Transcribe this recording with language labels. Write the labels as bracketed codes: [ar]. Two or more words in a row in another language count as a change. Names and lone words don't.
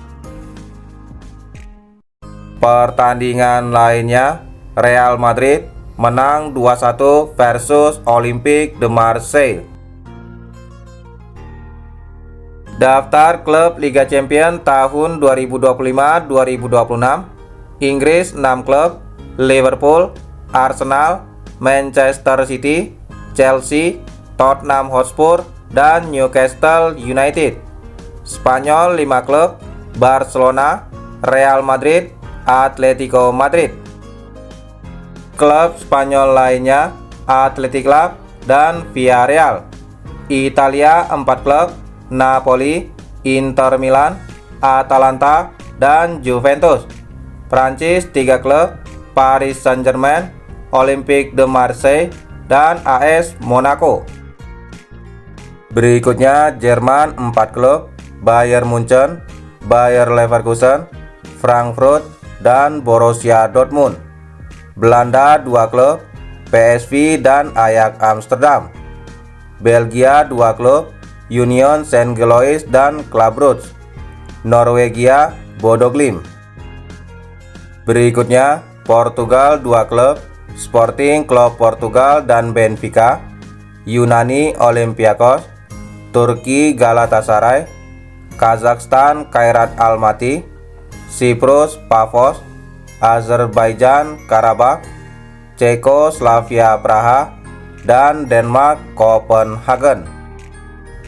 [id] Pertandingan lainnya, Real Madrid menang 2-1 versus Olympique de Marseille. Daftar klub Liga Champions tahun 2025-2026. Inggris 6 klub: Liverpool, Arsenal, Manchester City, Chelsea, Tottenham Hotspur, dan Newcastle United. Spanyol 5 klub: Barcelona, Real Madrid, Atletico Madrid. Klub Spanyol lainnya, Athletic Club dan Villarreal. Italia 4 klub: Napoli, Inter Milan, Atalanta, dan Juventus. Prancis 3 klub: Paris Saint-Germain, Olympique de Marseille, dan AS Monaco. Berikutnya Jerman 4 klub: Bayern Munchen, Bayer Leverkusen, Frankfurt, dan Borussia Dortmund. Belanda 2 klub: PSV dan Ajax Amsterdam. Belgia 2 klub: Union Saint-Gilloise dan Club Brugge. Norwegia, Bodo Glimt. Berikutnya Portugal 2 klub: Sporting Club Portugal dan Benfica. Yunani Olympiakos, Turki Galatasaray, Kazakhstan Khairat Almaty, Siprus Pafos, Azerbaijan Karabakh, Cekoslovakia Praha, dan Denmark Copenhagen.